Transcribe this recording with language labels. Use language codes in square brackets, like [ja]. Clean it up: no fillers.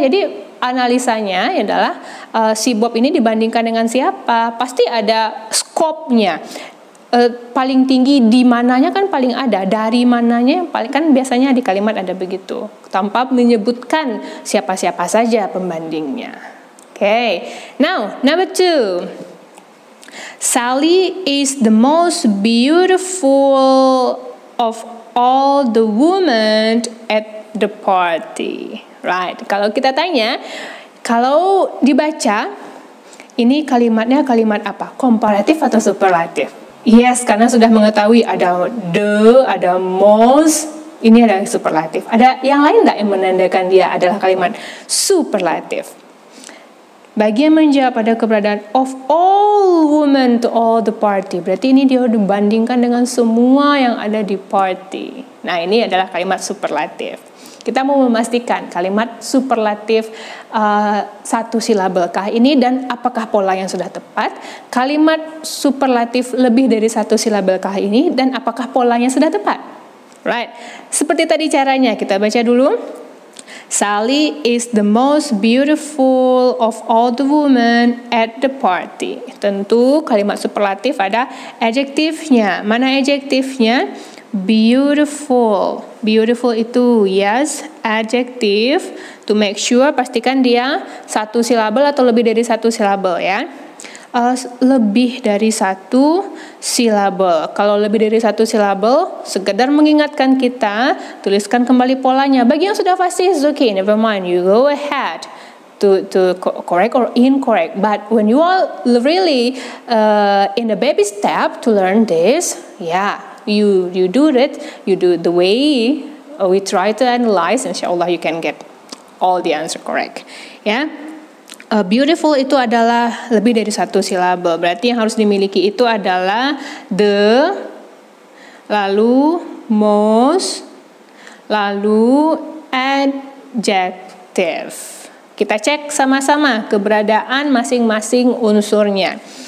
[id] Jadi analisanya adalah si Bob ini dibandingkan dengan siapa? Pasti ada skopnya. Paling tinggi di mananya kan paling ada. Dari mananya paling kan biasanya di kalimat ada begitu. Tanpa menyebutkan siapa-siapa saja pembandingnya. [en] Oke, now number 2. Sally is the most beautiful of all the women at the party. Right. [id] Kalau kita tanya, kalau dibaca, ini kalimatnya kalimat apa? Komparatif atau superlatif? Yes, karena sudah mengetahui ada the, ada most, ini adalah superlatif. Ada yang lain nggak yang menandakan dia adalah kalimat superlatif? Bagi yang menjawab pada keberadaan [en] of all women to all the party. [id] Berarti ini dia dibandingkan dengan semua yang ada di party. Nah, ini adalah kalimat superlatif. Kita mau memastikan kalimat superlatif satu silabelkah ini dan apakah pola yang sudah tepat. Kalimat superlatif lebih dari satu silabelkah ini dan apakah polanya sudah tepat. Right. Seperti tadi caranya, kita baca dulu. [en] Sally is the most beautiful of all the women at the party. [id] Tentu kalimat superlatif ada adjektifnya. Mana adjektifnya? Beautiful. [en] Beautiful itu yes, adjective. To make sure, [id] pastikan dia satu silabel atau lebih dari satu silabel, ya. Lebih dari satu silabel. Kalau lebih dari satu silabel, sekedar mengingatkan kita, tuliskan kembali polanya. Bagi yang sudah pasti, [en] it's okay, never mind, you go ahead to correct or incorrect. But when you are really in the baby step to learn this, yeah, you do it, you do the way we try to analyze, insyaAllah you can get all the answer correct, ya. [id] Beautiful itu adalah lebih dari satu silabel. Berarti yang harus dimiliki itu adalah the, lalu most, lalu adjective. Kita cek sama-sama keberadaan masing-masing unsurnya.